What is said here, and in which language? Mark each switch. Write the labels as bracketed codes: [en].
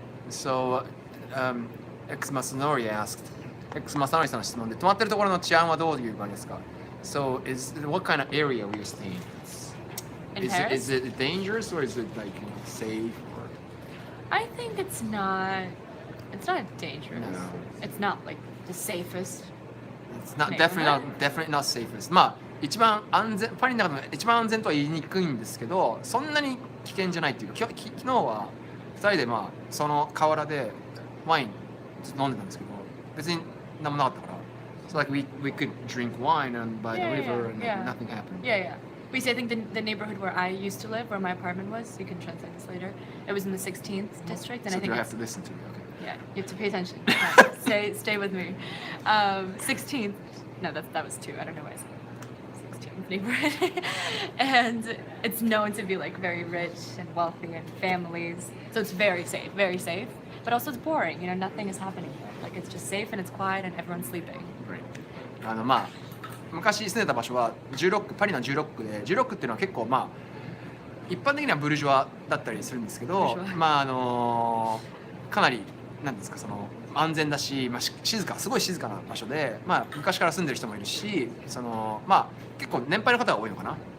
[en] So, X Masanori asked. [ja] X Masanori さんの質問で、泊まってるところの治安はどういう感じですか? [en] So what kind of area we are staying? In Paris? Is it dangerous or is it like safe? Or? I think it's not dangerous. No. It's not like the safest. It's not Neighborhood? definitely not safest. [ja] まあ一番安全パリの中でも一番安全とは言いにくいんですけど、そんなに危険じゃないっていうか、昨日は2人でまあその河原でワイン飲んでたんですけど、別に何もなかったから。 [en] So like we could drink wine and by the river and yeah. nothing happened. Yeah. We say I think the neighborhood where I used to live, where my apartment was, you can translate this later. It was in the 16th district, and So I think do I it's, have to listen to you? Okay. yeah, you have to pay attention. Stay with me. 16th. No, that was 2. I don't know why I said 16th neighborhood. And it's known to be like very rich and wealthy and families. So it's very safe, but also it's boring. You know, nothing is happening there. Like it's just safe and it's quiet and everyone's sleeping. Right. [ja] まあ昔住んでた場所はパリの16区で16区っていうのは結構まあ一般的にはブルジョワだったりするんですけど、まあかなりなんですかその安全だし、まあ、すごい静かな場所で、まあ、昔から住んでる人もいるしその、まあ、結構年配の方が多いのかな、